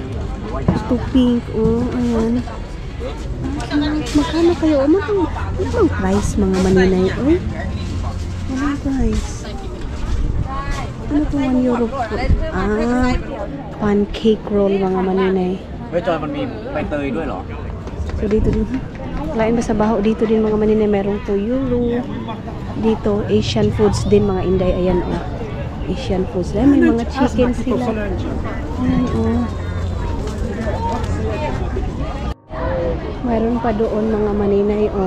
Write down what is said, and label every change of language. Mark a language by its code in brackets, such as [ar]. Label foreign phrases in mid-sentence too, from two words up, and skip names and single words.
[tl] Ito pink, oh, ayan. Magkano kayo? Anong price mga maninay? Uy, anong price? Ano to 1 euro po? [en] Pancake roll [tl] mga maninay. [th] เฮ้ยจอยมันมีใบเตยด้วยเหรอ [tl] So dito din. Lain ba sa baho? Dito din mga maninay. Merong 2 euro. Dito, [en] Asian foods [tl] din mga inday. Ayan, oh. [en] Asian foods. [tl] Ayan, may mga chicken sila. Ayan, oh. Mayroon pa doon mga maninay, oh.